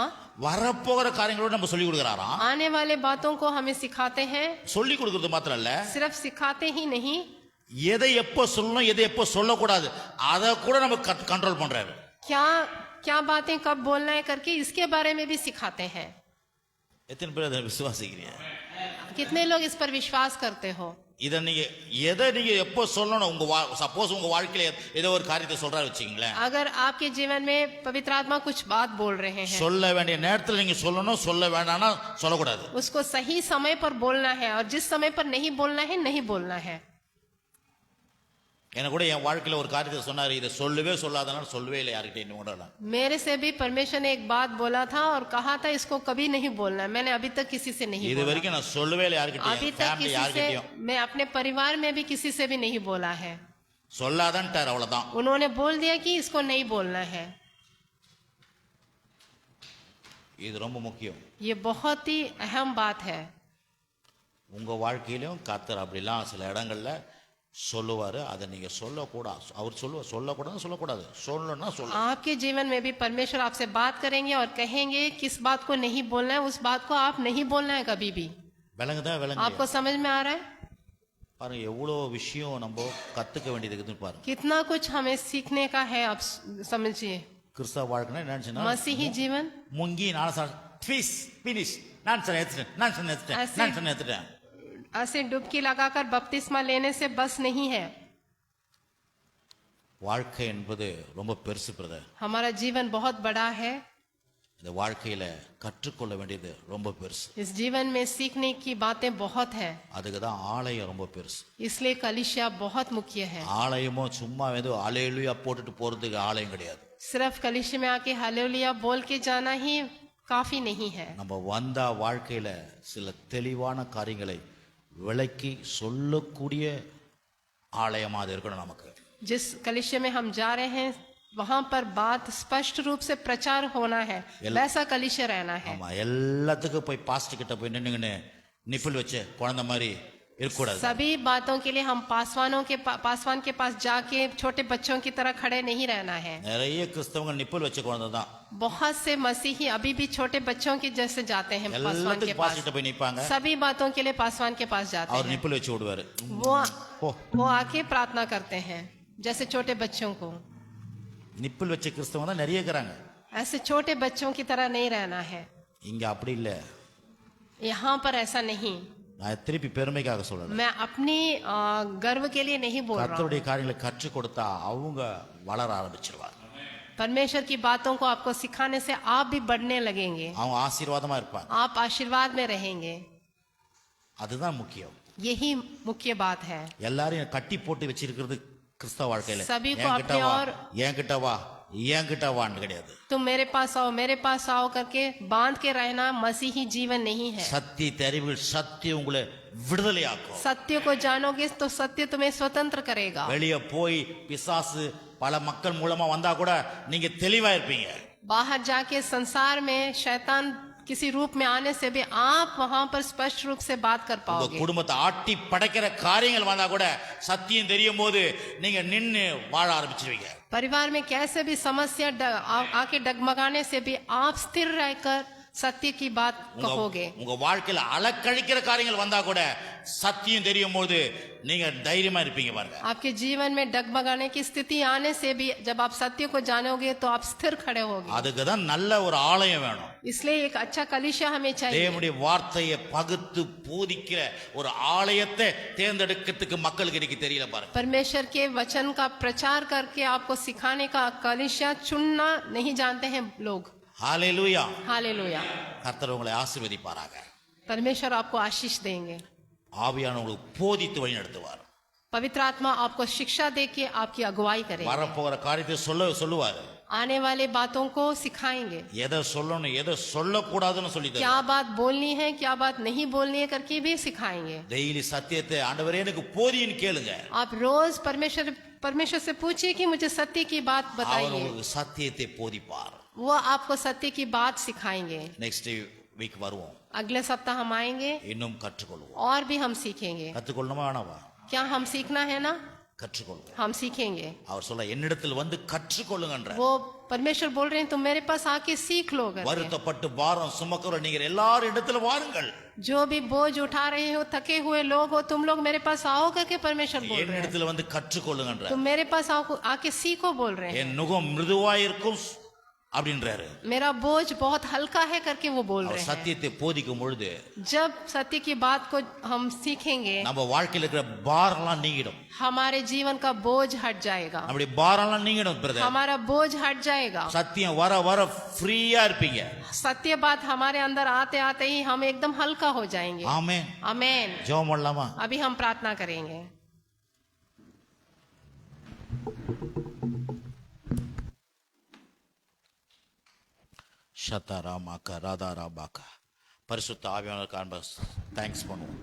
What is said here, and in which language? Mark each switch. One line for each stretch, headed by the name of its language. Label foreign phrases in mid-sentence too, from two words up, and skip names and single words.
Tamil: வரப்போகிற காரியங்களோட நம்ம சொல்லி கொடுக்கறாராம்.
Hindi: आने वाले बातों को हमें सिखाते हैं.
Tamil: சொல்லி கொடுக்கிறது மாத்திரம் இல்ல,
Hindi: सिर्फ सिखाते ही नहीं,
Tamil: எதை எப்போ சொல்லணும் எதை எப்போ சொல்லக்கூடாது அதை கூட நம்ம கண்ட்ரோல் பண்றாரு.
Hindi: क्या क्या बातें कब बोलना है करके इसके बारे में भी सिखाते हैं.
Tamil: எத்தனை பேர் அதை விசுவாசிக்கிறீங்க?
Hindi: कितने लोग इस पर विश्वास करते हो?
Tamil: இதை நீங்க எதை நீங்க எப்போ சொல்லணும், உங்க சப்போஸ் உங்க வாழ்க்கையில ஏதோ ஒரு காரியத்தை சொல்றாரு வச்சுக்கீங்களேன்,
Hindi: अगर आपके जीवन में पवित्र आत्मा कुछ बात बोल रहे हैं,
Tamil: சொல்ல வேண்டிய நேரத்துல நீங்க சொல்லணும், சொல்ல வேண்டாம்னா சொல்லக்கூடாது.
Hindi: उसको सही समय पर बोलना है और जिस समय पर नहीं बोलना है नहीं बोलना है.
Tamil: எனக்கு கூட என் வாழ்க்கையில ஒரு காரியத்தை சொன்னாரு, இதை சொல்லவே சொல்லாதனால சொல்லவே இல்லை யார்கிட்ட இன்னும் கூட.
Hindi: मेरे से भी परमेश्वर ने एक बात बोला था और कहा था इसको कभी नहीं बोलना है. मैंने अभी तक किसी से नहीं
Tamil: இது
Hindi: बोला.
Tamil: வரைக்கும் நான் சொல்லவே இல்லை
Hindi: अभी
Tamil: யார்கிட்டயும்,
Hindi: तक
Tamil: ஃபேமிலி
Hindi: किसी
Tamil: யார்கிட்டயும்.
Hindi: से, मैं अपने परिवार में भी किसी से भी नहीं बोला है.
Tamil: சொல்லாதன்ட்டார், அவ்வளவுதான்.
Hindi: उन्होंने बोल दिया कि इसको नहीं बोलना है.
Tamil: இது ரொம்ப முக்கியம்.
Hindi: ये बहुत ही अहम बात है.
Tamil: உங்க வாழ்க்கையிலும் கர்த்தர் அப்படிலாம் சில இடங்கள்ல சொல்லுவாரு, அதை நீங்க சொல்லக்கூடாது. அவர் சொல்லக்கூடாது சொல்லக்கூடாது, சொல்லணும்னா சொல்ல.
Hindi: आपके जीवन में भी परमेश्वर आपसे बात करेंगे और कहेंगे किस बात को नहीं बोलना है, उस बात को आप नहीं बोलना है कभी भी.
Tamil: விளங்குதா?
Hindi: आपको समझ में आ रहा है?
Tamil: பாருங்க எவ்வளோ விஷயம் நம்ம கத்துக்க வேண்டியது இருக்குன்னு பாருங்க.
Hindi: कितना कुछ हमें सीखने का है, आप समझिए.
Tamil: கிறிஸ்தவ வாழ்க்கைனா என்னன்னு
Hindi: मसीही जीवन
Tamil: முங்கி நான் ட்விஸ் ஃபினிஷ் நான் எடுத்துட்டேன்.
Hindi: ऐसे डुबकी लगाकर बपतिस्मा लेने से बस नहीं है.
Tamil: வாழ்க்கை என்பது ரொம்ப பெருசு பிரதர்.
Hindi: हमारा जीवन बहुत बड़ा है.
Tamil: இந்த வாழ்க்கையில கற்றுக்கொள்ள வேண்டியது ரொம்ப பெருசு.
Hindi: इस जीवन में सीखने की बातें बहुत है.
Tamil: அதுக்கு தான் ஆலயம் ரொம்ப பெருசு.
Hindi: इसलिए कलीसिया बहुत मुख्य है.
Tamil: ஆலயமோ சும்மா ஏதோ ஹல்லேலூயா போட்டுட்டு போறதுக்கு ஆலயம் கிடையாது.
Hindi: सिर्फ कलीसिया में आके हालेलुया बोल के जाना ही काफी नहीं है.
Tamil: நம்ம வந்தா வாழ்க்கையில சில தெளிவான காரியங்களை விளக்கி சொல்லக்கூடிய ஆலயமா அது இருக்கணும் நமக்கு.
Hindi: जिस कलीसिया में हम जा रहे हैं वहां पर बात स्पष्ट रूप से प्रचार होना है, वैसा कलीसिया रहना है.
Tamil: ஆமா, எல்லாத்துக்கும் போய் பாஸ்டர் கிட்ட போய் நின்னுங்கன்னு நிப்பிள் வச்சு குழந்தை மாதிரி இருக்கக்கூடாது.
Hindi: सभी बातों के लिए हम पासवान के पास जाके छोटे बच्चों की तरह खड़े नहीं रहना है.
Tamil: நிறைய கிறிஸ்தவங்க நிப்பிள் வச்ச குழந்தை தான்.
Hindi: बहुत से मसीही अभी भी छोटे बच्चों के जैसे जाते हैं पासवान के
Tamil: எல்லாத்துக்கும்
Hindi: पास.
Tamil: பாஸ்டர் கிட்ட போய் நிப்பாங்க,
Hindi: सभी बातों के लिए पासवान के पास जाते
Tamil: அவர்
Hindi: हैं.
Tamil: நிப்பிள் வச்சு விடுவாரு.
Hindi: वो आके प्रार्थना करते हैं जैसे छोटे बच्चों को.
Tamil: நிப்பிள் வச்ச கிறிஸ்தவங்க தான் நிறைய இருக்கிறாங்க.
Hindi: ऐसे छोटे बच्चों की तरह नहीं रहना है.
Tamil: இங்க அப்படி இல்ல.
Hindi: यहाँ पर ऐसा नहीं.
Tamil: நான் திருப்பி பெருமைக்காக சொல்லல,
Hindi: मैं अपनी गर्व के लिए नहीं बोल रहा हूँ.
Tamil: கர்த்தருடைய காரியங்களை கற்றுக் கொடுத்தா அவங்க வளர ஆரம்பிச்சிருவாங்க.
Hindi: परमेश्वर की बातों को आपको सिखाने से आप भी बढ़ने लगेंगे.
Tamil: அவங்க ஆசீர்வாதமா இருப்பாங்க.
Hindi: आप आशीर्वाद में रहेंगे.
Tamil: அதுதான் முக்கியம்.
Hindi: यही मुख्य बात है।
Tamil: எல்லாரையும் கட்டி போட்டு வச்சிருக்கிறது கிறிஸ்தவ வாழ்க்கையில
Hindi: सभी को
Tamil: என்கிட்ட
Hindi: अपने
Tamil: வா
Hindi: और
Tamil: என்கிட்ட வா என்கிட்ட வான்னு கிடையாது.
Hindi: तुम मेरे पास आओ करके बांध के रहना मसीही जीवन नहीं है।
Tamil: சத்தியத்தை அறிவுகள் சத்தியம் உங்களை விடுதலையாக்கும்.
Hindi: सत्य को जानोगे तो सत्य तुम्हें स्वतंत्र करेगा।
Tamil: வெளியே போய் பிசாசு பல மக்கள் மூலமா வந்தா கூட நீங்க தெளிவா இருப்பீங்க.
Hindi: बाहर जाके संसार में शैतान किसी रूप में आने से भी आप वहां पर स्पष्ट रूप से बात कर
Tamil: உங்க
Hindi: पाओगे।
Tamil: குடும்பத்தை ஆட்டி படைக்கிற காரியங்கள் வந்தா கூட சத்தியம் தெரியும் போது நீங்க நின்னு வாழ ஆரம்பிச்சிருவீங்க.
Hindi: परिवार में कैसे भी समस्या आके डगमगाने से भी आप स्थिर रहकर सत्य की बात कहोगे।
Tamil: உங்க வாழ்க்கையில அலக்கழிக்கிற காரியங்கள் வந்தா கூட சத்தியம் தெரியும் போது நீங்க தைரியமா இருப்பீங்க பாருங்க.
Hindi: आपके जीवन में डगमगाने की स्थिति आने से भी जब आप सत्य को जानोगे तो आप स्थिर खड़े होगे।
Tamil: அதுக்கு தான் நல்ல ஒரு ஆலயம் வேணும்.
Hindi: इसलिए एक अच्छा कलीसिया हमें चाहिए।
Tamil: தேவனுடைய வார்த்தையை பகுத்து போதிக்கிற ஒரு ஆலயத்தை தேர்ந்தெடுக்கிறதுக்கு மக்களுக்கு இன்னைக்கு தெரியல பாருங்க.
Hindi: परमेश्वर के वचन का प्रचार करके आपको सिखाने का कलीसिया चुनना नहीं जानते हैं लोग।
Tamil: ஹalleluya.
Hindi: हालेलुया।
Tamil: கர்த்தர் உங்களை ஆசீர்வதிப்பாராக.
Hindi: परमेश्वर आपको आशीष देंगे।
Tamil: ஆவியானவர் உங்களுக்கு போதித்து வழி நடத்துவார்.
Hindi: पवित्र आत्मा आपको शिक्षा देके आपकी अगुवाई करेगा।
Tamil: வரப்போகிற காரியத்தை சொல்லுவாரு.
Hindi: आने वाले बातों को सिखाएंगे।
Tamil: எதை சொல்லணும் எதை சொல்லக்கூடாதுன்னு சொல்லி
Hindi: क्या बात बोलनी है क्या बात नहीं बोलनी है करके भी सिखाएंगे।
Tamil: டெய்லி சத்தியத்தை ஆண்டவரே எனக்கு போதின்னு கேளுங்க.
Hindi: आप रोज परमेश्वर से पूछिए कि मुझे सत्य की बात
Tamil: அவர்
Hindi: बताइए।
Tamil: உங்களுக்கு சத்தியத்தை போதிப்பார்.
Hindi: वो आपको सत्य की बात सिखाएंगे।
English: next week
Tamil: வருவோம்.
Hindi: अगले सप्ताह हम आएंगे
Tamil: இன்னும் கற்றுக்கொள்வோம்.
Hindi: और भी हम सीखेंगे।
Tamil: கற்றுக்கொள்ளணுமா வேணாவா?
Hindi: क्या हम सीखना है ना?
Tamil: கற்றுக்கொள்வோம்.
Hindi: हम सीखेंगे।
Tamil: அவர் சொல்ல என்னிடத்தில் வந்து கற்றுக்கொள்ளுங்கன்ற.
Hindi: वो परमेश्वर बोल रहे हैं तुम मेरे पास आके सीख लो करके।
Tamil: வருத்தப்பட்டு பாரம் சுமக்கிற நீங்க எல்லாரும் இடத்துல வாருங்கள்.
Hindi: जो भी बोझ उठा रहे हो थके हुए लोग हो तुम लोग मेरे पास आओ करके परमेश्वर बोल रहे हैं।
Tamil: என்னிடத்தில் வந்து கற்றுக்கொள்ளுங்கன்ற.
Hindi: तुम मेरे पास आओ आके सीखो बोल रहे हैं।
Tamil: என் நுகம் மிருதுவாயிருக்கும் அப்படின்றாரு.
Hindi: मेरा बोझ बहुत हल्का है करके वो बोल रहे हैं।
Tamil: சத்தியத்தை போதிக்கும் பொழுது
Hindi: जब सत्य की बात को हम सीखेंगे
Tamil: நம்ம வாழ்க்கையில இருக்கிற பாரம்லாம் நீங்கிடும்.
Hindi: हमारे जीवन का बोझ हट जाएगा।
Tamil: நம்முடைய பாரம்லாம் நீங்கிடும் பிரதர்.
Hindi: हमारा बोझ हट जाएगा।
Tamil: சத்தியம் வர வர ஃப்ரீயா இருப்பீங்க.
Hindi: सत्य बात हमारे अंदर आते आते ही हम एकदम हल्का हो जाएंगे।
Tamil: ஆமென்.
Hindi: आमेन।
Tamil: ஜெபம் பண்ணலாமா?
Hindi: अभी हम प्रार्थना करेंगे। ஷதராமாக்கா ராதாராபாக்கா
Tamil: பரிசுத்த ஆவியானவருக்கான தேங்க்ஸ் பண்ணுவோம்.